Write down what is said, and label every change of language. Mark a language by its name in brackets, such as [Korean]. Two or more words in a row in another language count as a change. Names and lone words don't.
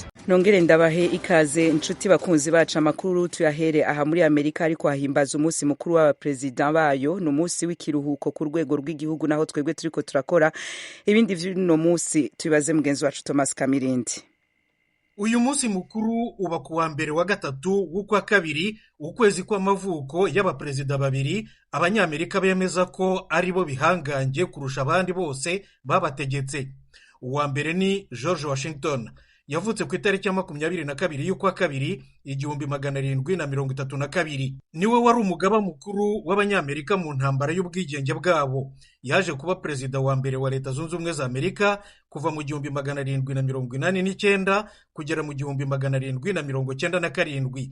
[Rundi] Nongere ndabahe ikaze inshuti bakunzi bacu amakuru tuyahere aha muri Amerika ariko hahimbaza umunsi mukuru w'abapresident bayo no munsi w'ikiruhuko ku rwego rw'igihugu naho twebwe turiko turakora ibindi vy'uno munsi tubibaze mugenzi wacu Thomas Kamirindi. [Kinyarwanda] Uyu munsi mukuru uba kuwa mbere wa gatatu w'ukwa kabiri ukwezi kw'amavuko y'abaperezida babiri abanyamerika bemeza ko ari bo bihangange kurusha abandi bose babategetse. Uwa mbere ni George Washington yavutse ku itariki ya 22 y'ukwa kabiri 1732. Niwe wari umugaba mukuru w'abanyamerika mu ntambara y'ubwigenge bwabo. Yaje kuba perezida wa mbere wa Leta Zunze Ubumwe za Amerika kuva mu 1789 kugera mu 1797.